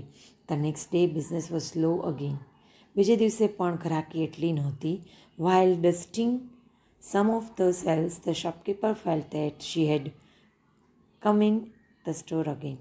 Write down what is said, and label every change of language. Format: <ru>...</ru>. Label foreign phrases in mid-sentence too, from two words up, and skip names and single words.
<en>The next day business was slow again.</en> <gu>બીજે દિવસે પણ ગ્રાહકી એટલી નહોતી.</gu> <en>While dusting some of the shelves, the shopkeeper felt that she had come in the store again.</en>